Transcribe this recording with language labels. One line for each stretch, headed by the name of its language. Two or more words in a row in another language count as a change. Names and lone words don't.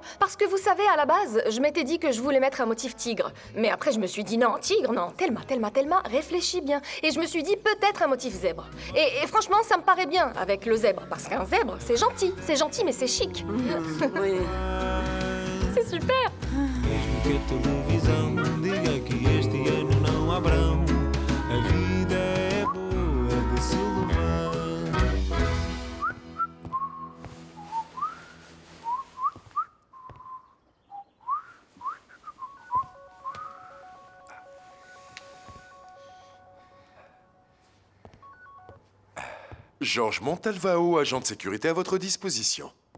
French: Parce que vous savez, à la base, je m'étais dit que je voulais mettre un motif tigre. Mais après, je me suis dit, non, tigre, non, Thelma, réfléchis bien. Et je me suis dit, peut-être un motif zèbre. Et franchement, ça me paraît bien, avec le zèbre. Parce qu'un zèbre, c'est gentil, mais c'est chic. Oui. C'est super.
Portuguese: Mesmo que a televisão diga que este ano não há verão, a vida é boa de se levar.
French: Georges Montalvao, agent de sécurité à votre disposition.